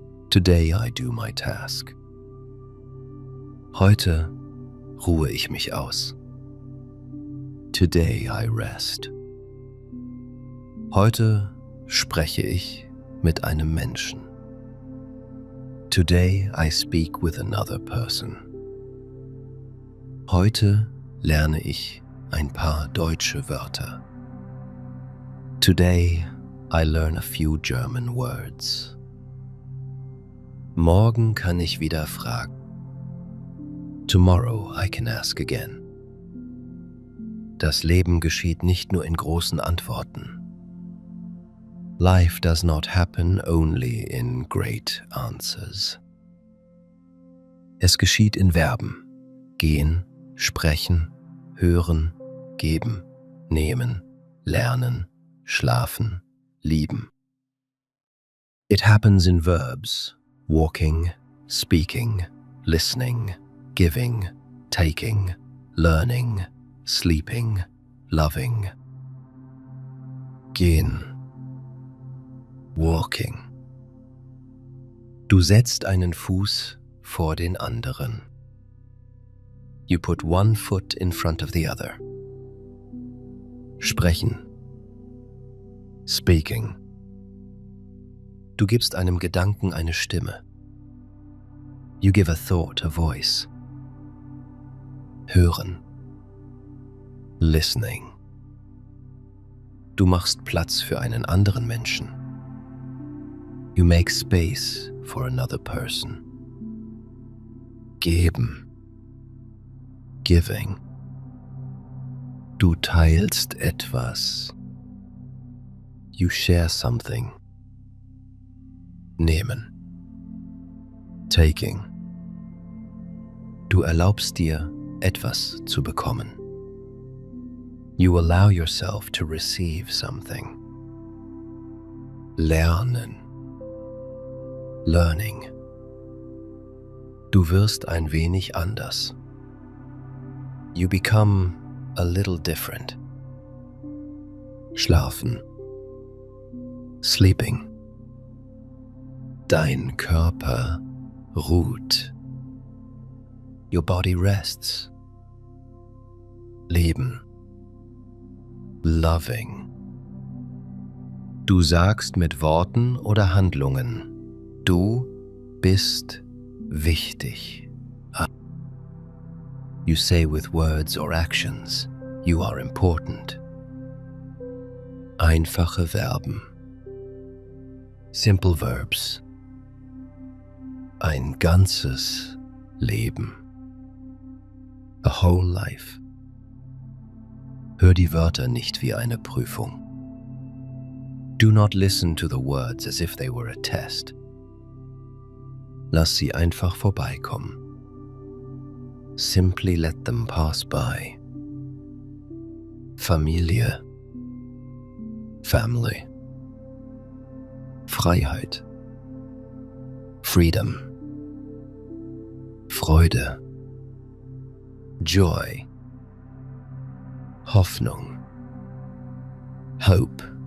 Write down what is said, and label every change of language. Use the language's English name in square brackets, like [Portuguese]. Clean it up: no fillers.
[English] Today I do my task. [German] Heute ruhe ich mich aus. [English] Today I rest. [German] Heute spreche ich mit einem Menschen. [English] Today I speak with another person. [German] Heute lerne ich ein paar deutsche Wörter. [English] Today I learn a few German words. [German] Morgen kann ich wieder fragen. [English] Tomorrow I can ask again. [German] Das Leben geschieht nicht nur in großen Antworten. [English] Life does not happen only in great answers. [German] Es geschieht in Verben: gehen, sprechen, hören, geben, nehmen, lernen, schlafen, lieben. [English] It happens in verbs: walking, speaking, listening, giving, taking, learning, sleeping, loving. [German] Gehen. Walking. Du setzt einen Fuß vor den anderen. [English] You put one foot in front of the other. [German] Sprechen. Speaking. Du gibst einem Gedanken eine Stimme. [English] You give a thought a voice. [German] Hören. Listening. Du machst Platz für einen anderen Menschen. [English] You make space for another person. [German] Geben. Giving. Du teilst etwas. [English] You share something. Nehmen. Taking. [German] Du erlaubst dir, etwas zu bekommen. [English] You allow yourself to receive something. [German] Lernen. Learning. Du wirst ein wenig anders. [English] You become a little different. [German] Schlafen. Sleeping. Dein Körper ruht. [English] Your body rests. Leben. Loving. [German] Du sagst mit Worten oder Handlungen: Du bist wichtig. [English] you say with words or actions, you are important. [German] Einfache Verben. [English] Simple verbs. [German] Ein ganzes Leben. [English] A whole life. [German] Hör die Wörter nicht wie eine Prüfung. [English] Do not listen to the words as if they were a test. [German] Lass sie einfach vorbeikommen. [English] Simply let them pass by. Familie. Family. Freiheit. Freedom. Freude. Joy. Hoffnung. Hope.